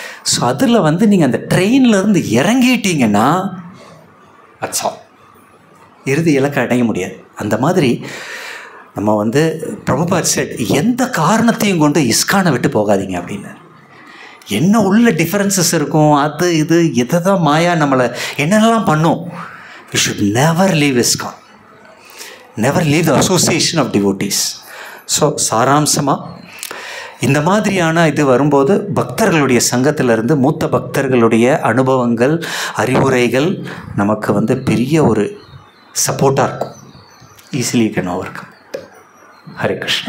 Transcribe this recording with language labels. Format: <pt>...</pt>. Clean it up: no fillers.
<ta>So அதில் வந்து நீங்கள் அந்த ட்ரெயின்லேருந்து இறங்கிட்டீங்கன்னா அச்சா இறுதி இலக்கை அடைய முடியாது. அந்த மாதிரி நம்ம வந்து பிரபுபாத் செட், எந்த காரணத்தையும் கொண்டு இஸ்கானை விட்டு போகாதீங்க அப்படின்னு. என்ன உள்ள டிஃபரன்சஸ் இருக்கும், அது இது எதை தான் மாயா நம்மளை என்னென்னலாம் பண்ணும்.</ta> <en>We should never leave ISKCON, never leave the association of devotees.</en> <ta>So சாராம்சமாக இந்த மாதிரியான இது வரும்போது பக்தர்களுடைய சங்கத்திலிருந்து மூத்த பக்தர்களுடைய அனுபவங்கள், அறிவுரைகள் நமக்கு வந்து பெரிய ஒரு சப்போர்ட்டாக இருக்கும்.</ta> <en>Easily can overcome. Hare Krishna.</en>